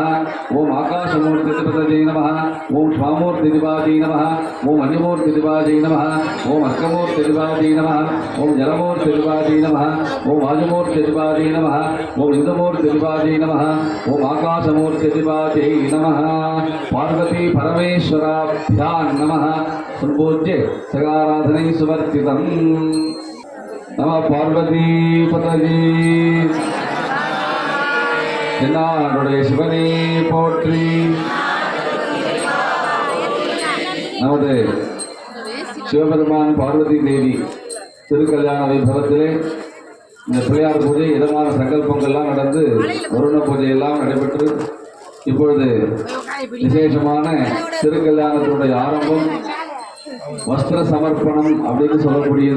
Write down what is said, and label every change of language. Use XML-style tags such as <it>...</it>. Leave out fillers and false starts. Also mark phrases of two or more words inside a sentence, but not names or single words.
<sa>ओम आकाशमूर्त्यधिपतये नमः ओम स्वामूर्त्यधिपतये नमः ओम अग्निमूर्त्यधिपतये नमः ओम अर्कमूर्त्यधिपतये नमः ओम जलमूर्त्यधिपतये नमः ओम वायुमूर्त्यधिपतये नमः ओम इंदुमूर्त्यधिपतये नमः ओम आकाशमूर्त्यधिपतये नमः पार्वती परमेश्वराभ्यां नमः संपूज्य सगाराधनै सुवर्तितम् नमः पार्वती पतये</sa> <ta>தென்னாடுடைய சிவனே போற்றி நமது சிவபெருமான் பார்வதி தேவி திருக்கல்யாண வைபவத்திலே இந்த பிள்ளையார் பூஜை இதமான சங்கல்பங்கள்லாம் நடந்து வருண பூஜையெல்லாம் நடைபெற்று இப்பொழுது விசேஷமான திருக்கல்யாணத்தினுடைய ஆரம்பம் வஸ்திர சமர்ப்பணம் அப்படின்னு சொல்லக்கூடியது.</ta>